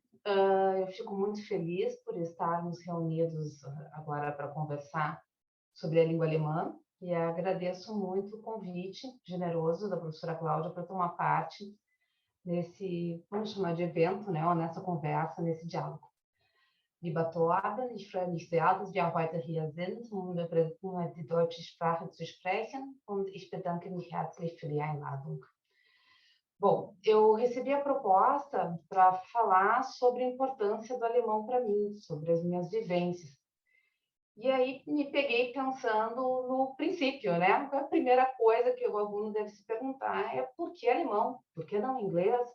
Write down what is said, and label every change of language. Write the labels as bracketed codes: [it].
[pt] Eu fico muito feliz por estarmos reunidos agora para conversar sobre a língua alemã e agradeço muito o convite generoso da professora Cláudia para tomar parte nesse, vamos chamar de evento, né, ou nessa conversa, nesse diálogo. [de] Lieber Torben, ich freue mich sehr, dass wir heute hier sind, über die deutsche Sprache zu sprechen, und ich bedanke mich herzlich für die Einladung. [pt] Bom, eu recebi a proposta para falar sobre a importância do alemão para mim, sobre as minhas vivências. E aí me peguei pensando no princípio, né? A primeira coisa que o aluno deve se perguntar é por que alemão? Por que não inglês?